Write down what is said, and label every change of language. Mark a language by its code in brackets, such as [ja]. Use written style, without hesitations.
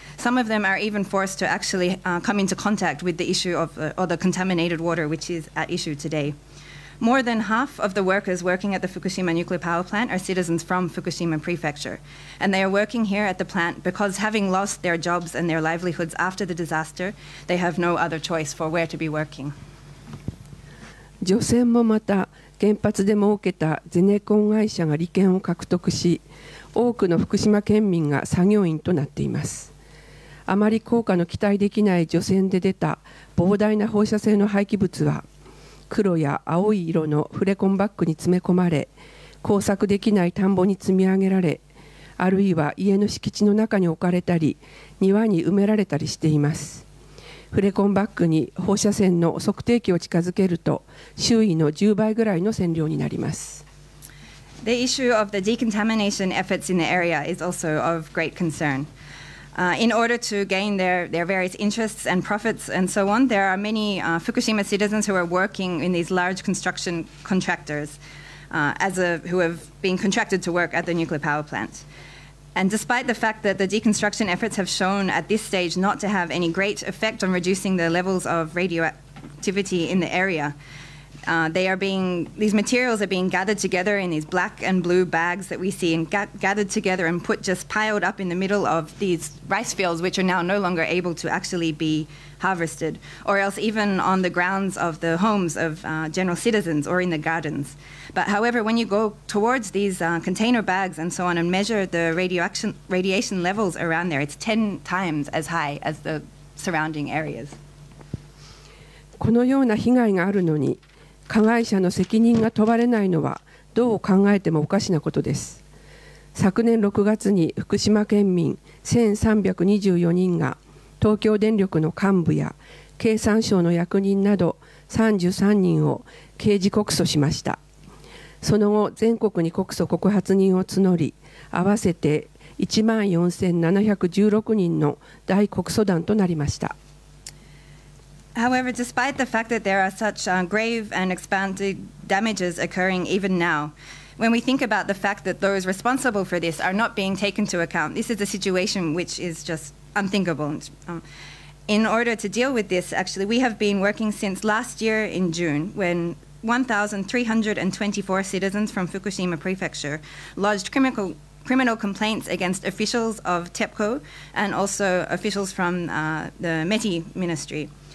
[en] Some of them are even forced to actually come into contact with the issue of or the contaminated water, which is at issue today. More than half of the workers working at the Fukushima nuclear power plant are citizens from Fukushima prefecture. And they are working here at the plant because, having lost their jobs and their livelihoods after the disaster, they have no other choice for where to be working. [ja] 除染もまた原発で設けたゼネコン会社が利権を獲得し、多くの福島県民が作業員となっています。あまり効果の期待できない除染で出た膨大な放射性の廃棄物は、黒や青い色のフレコンバッグに詰め込まれ、耕作できない田んぼに積み上げられ、あるいは家の敷地の中に置かれたり、庭に埋められたりしています。フレコンバッグに放射線の測定器を近づけると、周囲の10倍ぐらいの線量になります。 [en] The issue of the decontamination efforts in the area is also of great concern. In order to gain their various interests and profits and so on, there are many Fukushima citizens who are working in these large construction contractors who have been contracted to work at the nuclear power plant. And despite the fact that the deconstruction efforts have shown at this stage not to have any great effect on reducing the levels of radioactivity in the area, these materials are being gathered together in these black and blue bags that we see, and gathered together and piled up in the middle of these rice fields, which are now no longer able to actually be harvested, or else even on the grounds of the homes of general citizens or in the gardens. But however, when you go towards these container bags and so on and measure the radiation levels around there, it's 10 times as high as the surrounding areas. [ja] このような被害があるのに、加害者の責任が問われないのはどう考えてもおかしなことです。昨年6月に福島県民1324人が東京電力の幹部や経産省の役人など33人を刑事告訴しました。その後、全国に告訴告発人を募り、合わせて14,716人の大告訴団となりました。 [en] However, despite the fact that there are such grave and expanded damages occurring even now, when we think about the fact that those responsible for this are not being taken into account, this is a situation which is just unthinkable. In order to deal with this, actually, we have been working since last year in June, when 1,324 citizens from Fukushima prefecture lodged criminal complaints against officials of TEPCO and also officials from the METI ministry.